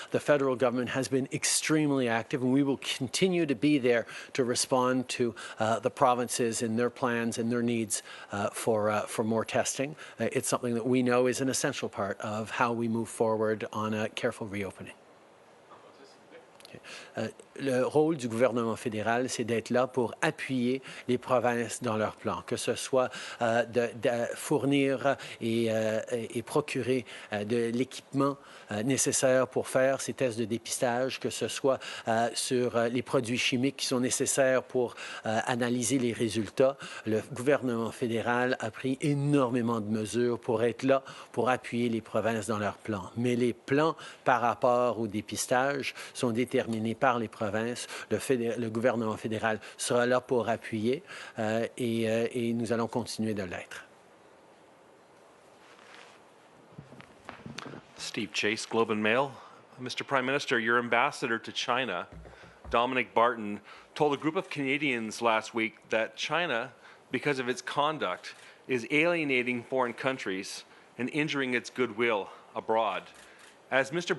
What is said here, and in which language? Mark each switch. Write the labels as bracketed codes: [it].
[en] The federal government has been extremely active, and we will continue to be there to respond to the provinces in their plans and their needs for more testing. It's something that we know is an essential part of how we move forward on a careful reopening. [fr] Le rôle du gouvernement fédéral, c'est d'être là pour appuyer les provinces dans leurs plans, que ce soit de fournir et procurer de l'équipement nécessaire pour faire ces tests de dépistage, que ce soit sur les produits chimiques qui sont nécessaires pour analyser les résultats. Le gouvernement fédéral a pris énormément de mesures pour être là, pour appuyer les provinces dans leurs plans. Mais les plans par rapport au dépistage sont déterminés par les provinces. Le gouvernement fédéral sera là pour appuyer et nous allons continuer de l'être. [en] Steve Chase, Globe and Mail. Mr. Prime Minister, your ambassador to China, Dominic Barton, told a group of Canadians last week that China, because of its conduct, is alienating foreign countries and injuring its goodwill abroad. As Mr.